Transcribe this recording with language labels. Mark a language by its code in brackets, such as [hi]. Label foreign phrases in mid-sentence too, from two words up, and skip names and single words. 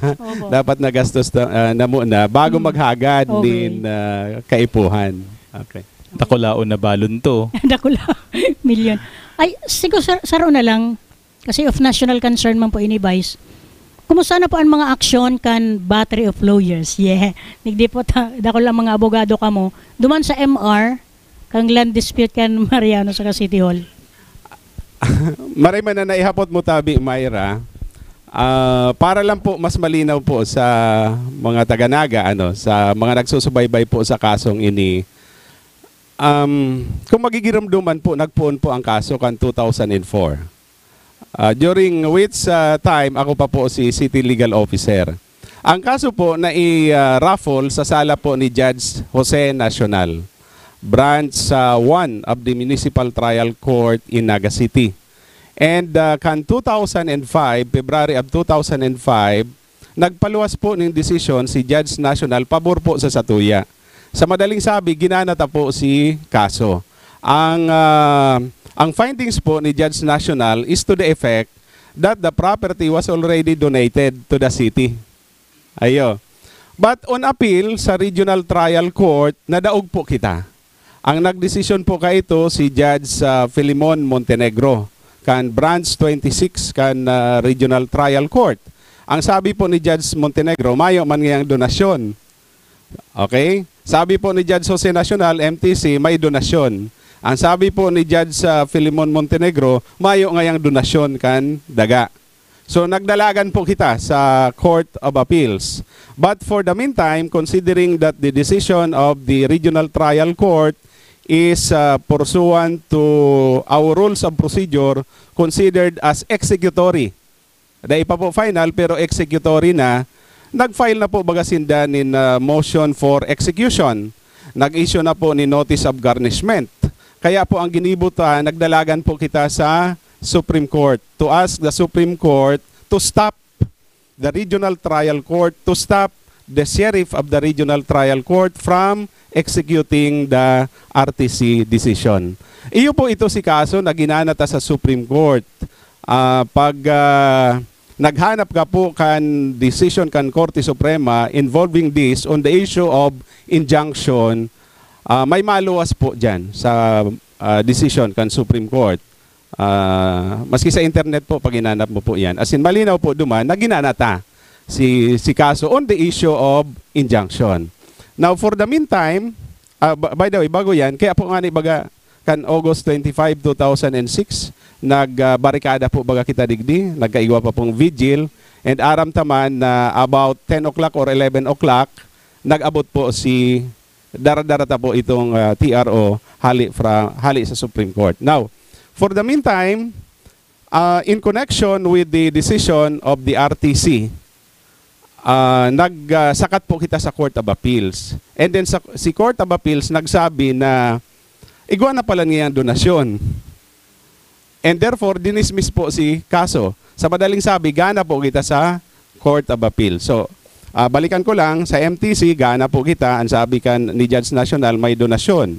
[bik] Dapat nagastos na muna bago maghagad din kaipuhan. Okay. Takulaon na balon to. Takulaon. Million. Ay, siguro saro na lang. Kasi [en] of national concern [bik] man po ini, Vice. Kumusta na po ang mga aksyon kan [en] battery of lawyers? [bik] Yeah. Nigdi po dako lang mga abogado kamo. Duman sa MR, kang [en] land dispute [bik] kan Mariano sa City Hall. Maray man na naihapot mo tabi, Myra. Para lang po mas malinaw po sa mga taga-Naga, sa mga nagsusubaybay po sa kasong ini. Kung magigiramduman po, nagpuon po ang kaso kan 2004. [en] During which time [bik] ako pa po si City Legal Officer. Ang kaso po na i-raffle sa sala po ni Judge Jose Nacional, Branch 1 of the Municipal Trial Court in Naga City. And kan 2005, February of 2005, nagpaluwas po ng desisyon si Judge Nacional pabor po sa Satuya. Sa madaling sabi, ginanata po si kaso. Ang findings po ni [en] Judge Nacional is to the effect that the property was already donated to the city. [bik] Ayo. [en] But on appeal [bik] sa Regional Trial Court, nadaog po kita. Ang nagdesisyon po ito si Judge Filimon Montenegro, kan Branch 26 kan Regional Trial Court. Ang sabi po ni Judge Montenegro, mayo man ngayang donasyon. Okay? Sabi po ni Judge Jose Nacional, MTC, may donasyon. Ang sabi po ni Judge Filimon Montenegro, mayo ngayang donasyon kan daga. So nagdalagan po kita sa Court of Appeals. [en] But for the meantime, considering that the decision of the Regional Trial Court is pursuant to our rules of procedure, considered as executory. [bik] Dahil pa po final pero executory na, nag-file na po bagasinda in [en] motion for execution. [bik] Nag-issue na po ni [en] notice of garnishment. [bik] Kaya po ang ginibutan, nagdalagan po kita sa [en] Supreme Court to ask the Supreme Court to stop the Regional Trial Court, to stop the Sheriff of the Regional Trial Court from executing the RTC decision. [bik] Iyo po ito si kaso na ginanata sa Supreme Court. Pag naghanap ka po kan decision kan Korte Suprema [en] involving this on the issue of injunction, [bik] may maluwas po dyan sa decision kan Supreme Court. Maski sa internet po, pag ginanap mo po yan. As in, malinaw po duman na ginanata si kaso [en] on the issue of injunction. Now, for the meantime, by the way, [bik] bago yan, kaya po nga ni baga kan August 25, 2006, nagbarikada po baga kita digdi, nagkaiwa pa pong vigil, and aram taman na [en] about 10 o'clock or 11 o'clock, [bik] nag-abot po si daradarata po itong TRO hali sa Supreme Court. [en] Now, for the meantime, in connection with the decision of the RTC, [bik] nagsakat po kita sa [en] Court of Appeals. And then [bik] si Court of Appeals nagsabi na igwa na pala niya ang donasyon. [en] And therefore, [bik] dinismiss po si kaso. Sa madaling sabi, gana po kita sa Court of Appeals. So, balikan ko lang, sa MTC, gana po kita, ang sabi kan ni Judge National, may donasyon.